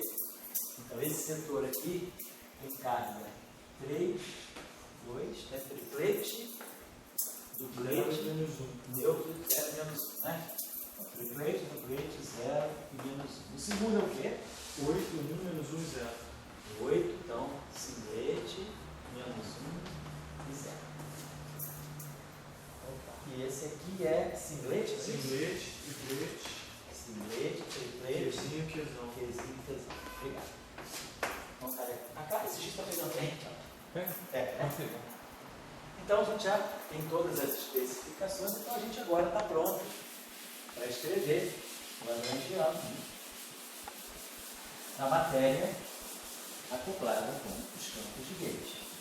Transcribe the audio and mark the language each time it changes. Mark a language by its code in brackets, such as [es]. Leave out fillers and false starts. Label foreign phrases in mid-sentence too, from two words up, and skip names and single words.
[pt] Então, esse setor aqui tem carga 3, 2, é triplete, duplete, neutro, 0, menos 1, né? Triplete, duplete, 0 e menos 1. O segundo é o quê? 8, 1, menos 1 e 0. 8, então, singlete, menos 1 e 0. E esse aqui é singlete? Singlete, triplete. Singlete, triplete. Quezinho, quezão. Quezinho, quezão. Obrigado. Então, cara, a cara esse dia está pegando bem, Pega. né? Então, a gente já tem todas as especificações, então a gente agora está pronto para escrever o lagrangiano na matéria acoplada com os campos de gauge.